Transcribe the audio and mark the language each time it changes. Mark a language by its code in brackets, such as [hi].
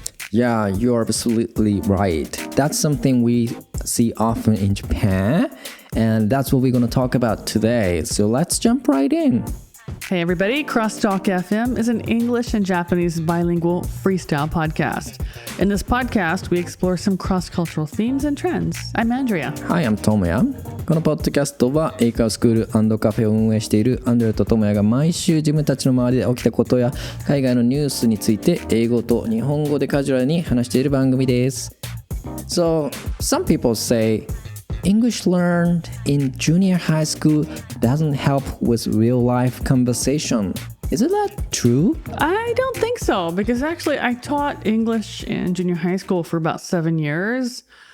[en] Yeah, you're absolutely right. That's something we see often in Japan, and that's what we're going to talk about today. So let's jump right in. Hey everybody, CrossTalk FM is an English and Japanese bilingual freestyle podcast. In this podcast, we explore some cross-cultural themes and trends. I'm Andrea. Hi, I'm Tomoya. [ja] このポッドキャストは英会話スクール&カフェを運営しているアンドレとトモヤが毎週自分たちの周りで起きたことや海外のニュースについて英語と日本語でカジュアルに話している番組です。 [en] So, some people say English learned in junior high school doesn't help with real-life conversation. Is it that true? I don't think so, because actually I taught English in junior high school for about 7 years.